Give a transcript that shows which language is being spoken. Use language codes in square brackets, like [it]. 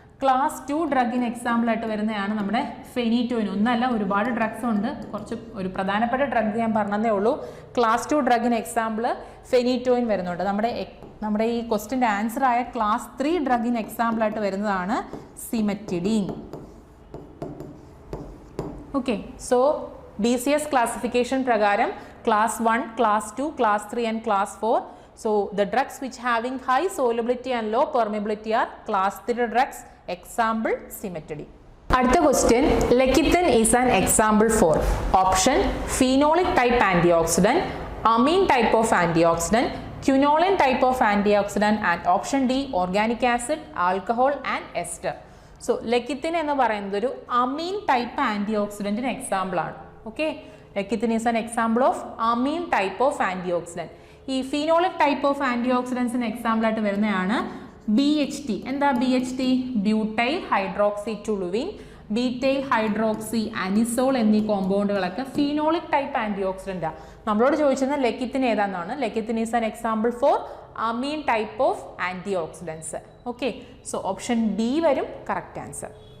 [ml] Class 2 ഡ്രഗിന് എക്സാമ്പിളായിട്ട് വരുന്നതാണ് നമ്മുടെ phenytoin. ഒന്നല്ല, ഒരുപാട് ഡ്രഗ്സ് ഉണ്ട്. കുറച്ച് ഒരു പ്രധാനപ്പെട്ട ഡ്രഗ് ഞാൻ പറഞ്ഞതേ ഉള്ളൂ. ക്ലാസ് 2 ഡ്രഗിന് എക്സാമ്പിൾ ഫെനിറ്റോയിൻ വരുന്നുണ്ട്. നമ്മുടെ ഈ ക്വസ്റ്റിൻ്റെ ആൻസർ ആയ ക്ലാസ് 3 ഡ്രഗിന് എക്സാമ്പിളായിട്ട് വരുന്നതാണ് സിമെറ്റിഡീൻ. [en] Okay, so BCS classification പ്രകാരം class 1, class 2, class 3 and class 4. So the drugs which having high solubility and low permeability are class 3 drugs. Example cimetidine. அடுத்த question, lecithin is an example for option phenolic type antioxidant, amine type of antioxidant, quinoline type of antioxidant and option D organic acid, alcohol and ester. [ml] So lecithin എന്ന് പറയുന്നത് ഒരു amine type antioxidant example ആണ്. [en] Okay, lecithin is an example of amine type of antioxidant. [ml] ഈ phenolic type of antioxidants example ആയിട്ട് വരുന്നതാണ് BHT. എന്താ BHT? Butyl hydroxy ടുലുവിൻ, ബീറ്റൈൽ hydroxy anisole എന്നീ കോമ്പൗണ്ടുകളൊക്കെ phenolic type anti oxidant. നമ്മളോട് ചോദിച്ചത് ലെക്കിത്തിൻ ഏതാണെന്നാണ്. [en] Lecithin is an example for amine type of antioxidants. [ml] Okay, so option D വരും correct answer.